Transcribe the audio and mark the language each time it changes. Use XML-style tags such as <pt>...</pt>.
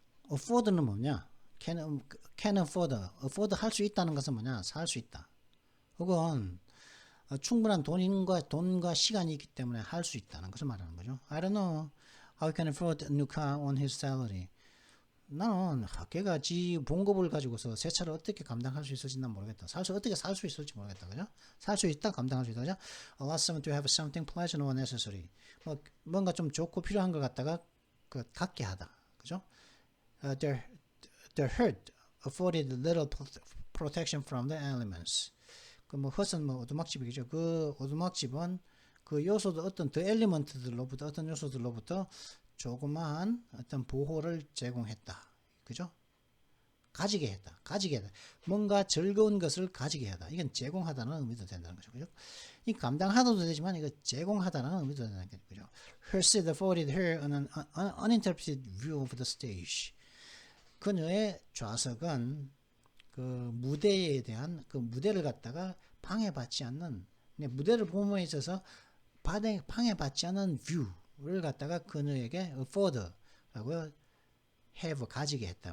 <ko>afford는 뭐냐? can afford 할 수 있다는 것은 뭐냐? 살 수 있다. 혹은 충분한 돈과 시간이 있기 때문에 할 수 있다는 것을 말하는 거죠.</ko> <en>I don't know how he can afford a new car on his salary.</en> <ko>나는 걔가 지 봉급을 가지고서 새 차를 어떻게 감당할 수 있을지 난 모르겠다. 어떻게 살 수 있을지 모르겠다. 그죠? 살 수 있다, 감당할 수 있다. 그죠?</ko> <en>Allow someone to have something pleasant or necessary.</en> <ko>뭔가 좀 좋고 필요한 걸 갖다가 갖게 하다. 그죠?</ko> <en>The herd afforded little protection from the elements.</en> <ko>헛은 오두막집이죠. 그 오두막집은 그 요소들 어떤 엘리먼트들로부터 어떤 요소들로부터 조그마한 어떤 보호를 제공했다. 그죠? 가지게 했다. 가지게 했다. 뭔가 즐거운 것을 가지게 하다. 이건 제공하다는 의미도 된다는 거죠. 그죠? 이 감당하다도 되지만 이거 제공하다는 의미도 된다는 거죠. 그죠?</ko> <en>Her seat afforded her an uninterrupted view of the stage.</en> <ko>그녀의 좌석은 그 무대에 대한 그 무대를 갖다가 방해받지 않는 무대를 보므에 있어서 방해받지 않는 뷰를 갖다가 그녀에게 afford라고 have 가지게 했다.</ko>